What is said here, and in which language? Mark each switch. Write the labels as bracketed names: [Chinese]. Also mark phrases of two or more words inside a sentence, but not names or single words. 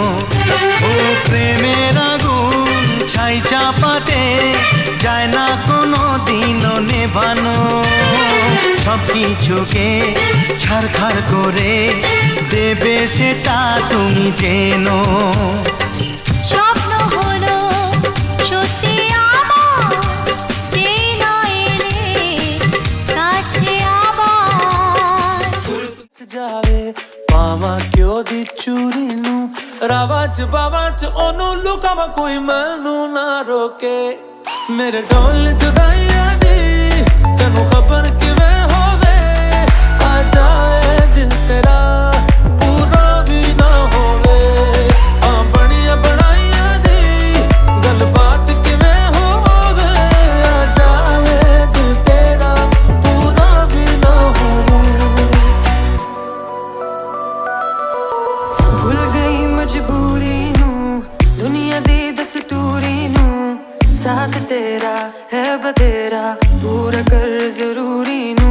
[Bangla] ও প্রেমের আগুন ছাই চাপাতে যায় না কোনো দিনও নেভানো, সব কিছুকে ছাড়খাড় করে দেবে সেটা তুমি জেনো। স্বপ্ন হলো সত্যি আমার, যেই নয় এলে কাছে আবার। [Punjabi] ਜਾਵੇ ਪਾਵਾਂ ਕਿਉਂ ਦੀ ਚੂਰੀ ਨੂੰ ਰਾਵਾਂ ਚ ਬਾਵਾਂ ਚ ਉਹਨੂੰ ਲੁਕਾਵਾਂ ਕੋਈ ਮੈਨੂੰ ਨਾ ਰੋਕੇ। ਮੇਰੇ ਢੋਲ ਜੁਦਾਈਆਂ ਦੀ ਤੈਨੂੰ ਖਬਰ ਕਿਵੇਂ ਹੋਵੇ, ਆ ਜਾਏ ਦਿਲ ਤੇਰਾ ਪੂਰਾ ਵੀ ਨਾ ਹੋਵੇ। ਆ ਬਣੀਆਂ ਬਣਾਈਆਂ ਦੀ ਗੱਲਬਾਤ ਕਿਵੇਂ ਹੋਵੇ, ਆ ਜਾਏ ਦਿਲ ਤੇਰਾ ਪੂਰਾ ਵੀ ਨਾ ਹੋਵੇ। ਭੁੱਲ ਗਈ ਮਜਬੂਰੀ ਨੂੰ, ਦੁਨੀਆ ਦੀ ਦਸਤੂਰੀ ਨੂੰ, ਸਾਥ ਤੇਰਾ ਹੈ ਬਥੇਰਾ ਪੂਰਾ ਕਰ ਜ਼ਰੂਰੀ